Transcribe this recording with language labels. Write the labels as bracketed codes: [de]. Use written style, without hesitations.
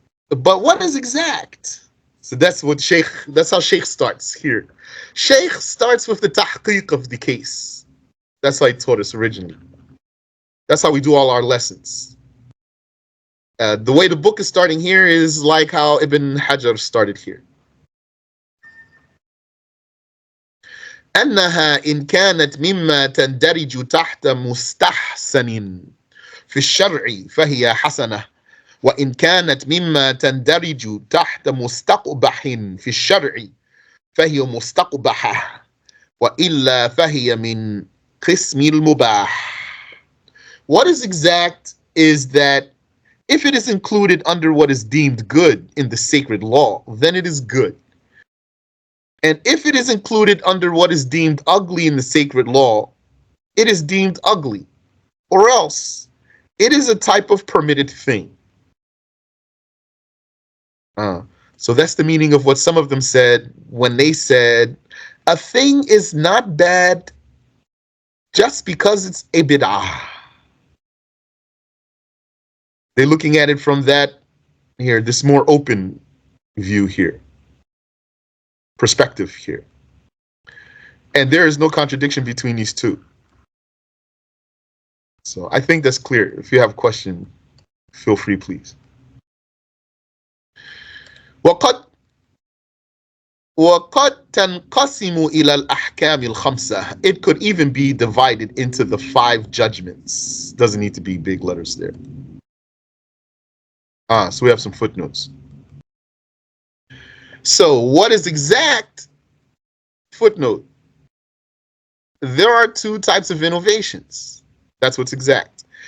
[en] But what is exact? So that's how Shaykh starts here. Shaykh starts with the tahqiq of the case. That's how he taught us originally. That's how we do all our lessons. The way the book is starting here is like how Ibn Hajar started here. [ar] أنها إن كانت مما تندرج تحت مستحسن في الشرع فهي حسنة وإن كانت مما تندرج تحت مستقبح في الشرع فهي مستقبحة وإلا فهي من قسم المباح. [en] What is exact is that if it is included under what is deemed good in the sacred law, then it is good. And if it is included under what is deemed ugly in the sacred law, it is deemed ugly. Or else, it is a type of permitted thing. So that's the meaning of what some of them said when they said, a thing is not bad just because it's a bid'ah. They're looking at it from that here, this more open view here, perspective here. And there is no contradiction between these two. So I think that's clear. If you have a question, feel free, please. [ar] وقد وقد تنقسم إلى الأحكام الخمسة. [en] It could even be divided into the 5 judgments. Doesn't need to be big letters there. So we have some footnotes. So what is exact? Footnote. There are 2 types of innovations. That's what's exact.